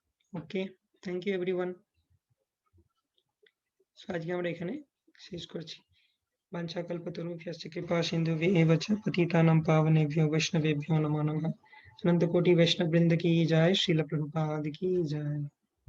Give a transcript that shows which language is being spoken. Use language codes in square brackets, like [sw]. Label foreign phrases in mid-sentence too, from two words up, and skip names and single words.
[en] okay, thank you everyone. so [bn] আজকে আমরা এখানে শেষ করছি। [sa] वाञ्छाकल्पतरुभ्यश्च कृपा सिन्धुभ्यः एव च पतितानां पावनेभ्यो वैष्णवेभ्यो नमो नमः। [hi] अनंत कोटि वैष्णव वृंद की जय, श्रील प्रभुपाद की जय।